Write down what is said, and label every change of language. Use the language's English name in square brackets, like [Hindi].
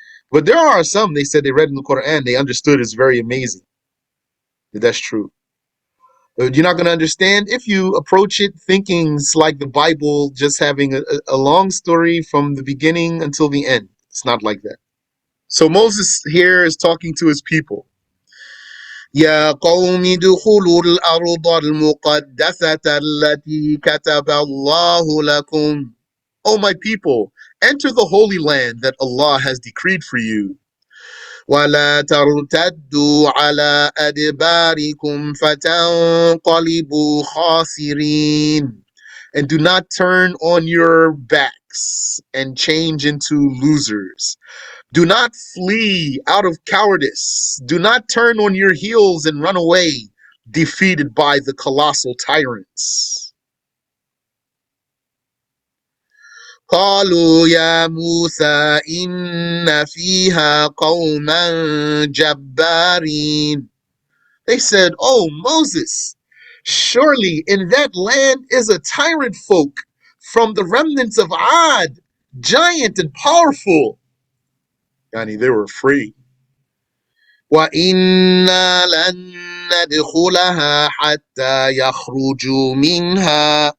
[English] But there are some, they said they read in the Quran, they understood it's very amazing. That's true. You're not going to understand if you approach it thinking it's like the Bible, just having a long story from the beginning until the end. It's not like that. So Moses here is talking to his people. [Arabic] يا قوم ادخلوا الأرض المقدسة التي كتب الله لكم. [English] O my people, enter the holy land that Allah has decreed for you. [Arabic] ولا ترتدوا على أدباركم فتنقلبوا خاسرين. [English] And do not turn on your backs and change into losers. Do not flee out of cowardice. Do not turn on your heels and run away, defeated by the colossal tyrants. [Arabic] قالوا يا موسى إن فيها قوما جبارين. [English] They said, Oh Moses, surely in that land is a tyrant folk from the remnants of Ad, giant and powerful. Yani they were afraid. [Arabic] وَإِنَّا لَن نَّدْخُلَهَا حَتَّى يَخْرُجُوا مِنْهَا.